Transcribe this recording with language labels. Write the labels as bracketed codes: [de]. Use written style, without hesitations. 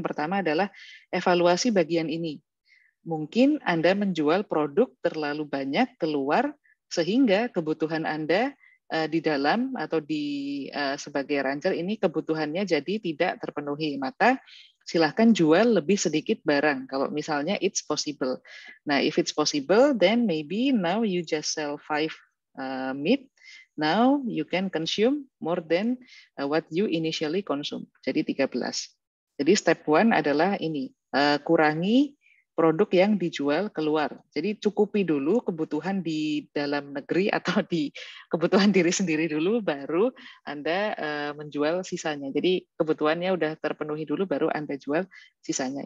[id] Yang pertama adalah evaluasi bagian ini. Mungkin Anda menjual produk terlalu banyak keluar sehingga kebutuhan Anda di dalam atau di sebagai rancher ini kebutuhannya jadi tidak terpenuhi. Maka silahkan jual lebih sedikit barang. Kalau misalnya [en] it's possible. Nah, if it's possible, then maybe now you just sell 5 meat. Now you can consume more than what you initially consume. [id] Jadi 13. Jadi step 1 adalah ini, kurangi produk yang dijual keluar. Jadi cukupi dulu kebutuhan di dalam negeri atau di kebutuhan diri sendiri dulu, baru Anda menjual sisanya. Jadi kebutuhannya udah terpenuhi dulu, baru Anda jual sisanya.